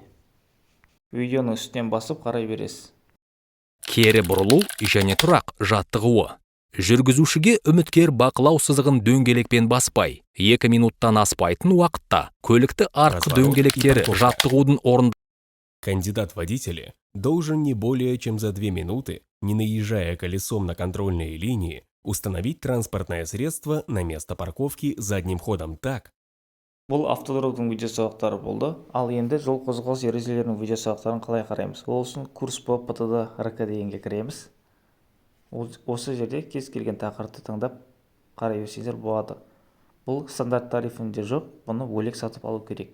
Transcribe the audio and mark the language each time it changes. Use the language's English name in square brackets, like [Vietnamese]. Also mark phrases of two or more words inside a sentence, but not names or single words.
[Kazakh] Видеоның үстінен басып қарай бересіз. Кері бұрылу және тұрақ жаттығуы. Жүргізушіге үміткер бақылау сызығын дөңгелекпен баспай, 2 минуттан аспайтын уақытта көлікті артқы дөңгелектері жаттығудың орнында. [Russian] Кандидат водители должен не более чем за 2 минуты, не наезжая колесом на контрольные линии, установить транспортное средство на место парковки задним ходом так. [Kazakh] Бұл автодромдың видео сабақтары болды. Ал енді жол қозғалыс ережелерінің видео сабақтарын қалай қараймыз? Ол үшін [Russian] курс по ПТД-РК [Kazakh] дегенге кіреміз. Осы жерде кез келген тақырыпты таңдап қарай берсеңіздер болады. Бұл стандарт тарифінде жоқ, бұны бөлек сатып алу керек.